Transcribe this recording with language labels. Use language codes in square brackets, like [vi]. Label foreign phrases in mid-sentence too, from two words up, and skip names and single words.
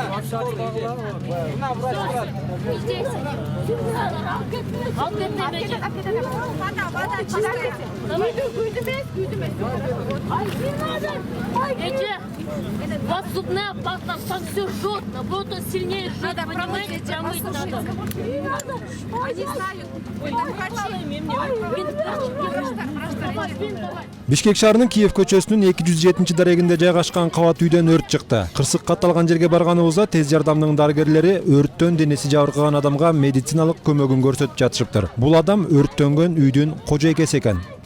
[ru] Подступная опасна, там все жжет, наоборот, он сильнее жжет, понимаете, тянуть надо. Они знают. [ky] Бишкек шаарынын Киев көчөсүнүн 207-дарегинде жайгашкан кабат үйдөн өрт чыкты. Кырсык катталган жерге барганыбызда тез жардамдын дарыгерлери өрттөн денеси жабыркаган адамга медициналык көмөгүн көрсөтүп жатышыптыр. Бул адам өрттөнгөн үйдүн кожойкеси экен.